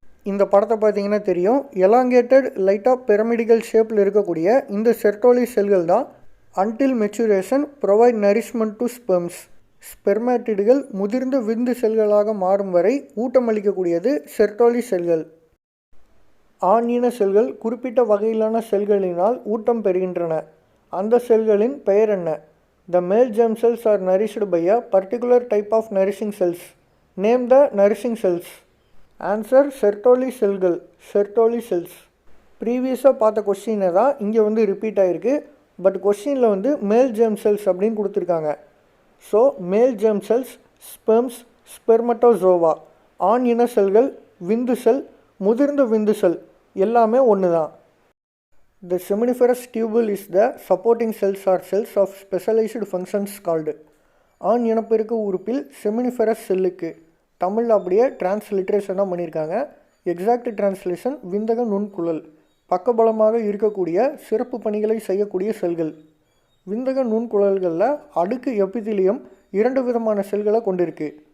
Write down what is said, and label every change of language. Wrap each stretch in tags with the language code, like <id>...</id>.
<ta>இந்த படத்தை பார்த்தீங்கன்னா தெரியும். எலாங்கேட்டட் லைட்டாக பிரமிடிக்கல் ஷேப்பில் இருக்கக்கூடிய இந்த செர்டோலி செல்கள் தான்</ta> <en>Until maturation provide nourishment to sperms.</en> <ta>ஸ்பெர்மேட்டிடுகள் முதிர்ந்த விந்து செல்களாக மாறும் வரை ஊட்டமளிக்கக்கூடியது செர்டோலி செல்கள். ஆணின செல்கள் குறிப்பிட்ட வகையிலான செல்களினால் ஊட்டம் பெறுகின்றன. அந்த செல்களின் பெயர் என்ன?</ta> <en>The male germ cells are nourished by a particular type of nourishing cells. Name the nourishing cells.</en> <ta>Answer Sertoli செல்கள், செர்டோலி செல்ஸ். ப்ரீவியஸாக பார்த்த கொஸ்டினை தான் இங்கே ரிப்பீட் ஆகிருக்கு. பட் கொஸ்டினில் மேல் ஜெர்ம் செல்ஸ் அப்படின்னு கொடுத்துருக்காங்க. So male germ cells, sperms, ஸ்பெர்மட்டோசோவா, ஆண் இன செல்கள், விந்து செல், முதிர்ந்த விந்து செல் எல்லாமே ஒன்று தான்.</ta> <en>The seminiferous tubule is the supporting cells or cells of specialized functions called.</en> <ta>ஆண் இனப்பெருக்க உறுப்பில் செமினிஃபெரஸ் செல்லுக்கு தமிழில் அப்படியே டிரான்ஸ்லிட்ரேஷன் தான் பண்ணியிருக்காங்க. Exact translation விந்தக நுண்குழல். பக்கபலமாக இருக்கக்கூடிய சிறப்பு பணிகளை செய்யக்கூடிய செல்கள். விந்தக நுண்குழல்களில் அடுக்கு எபிதிலியம் 2 விதமான செல்களை கொண்டிருக்கு.</ta>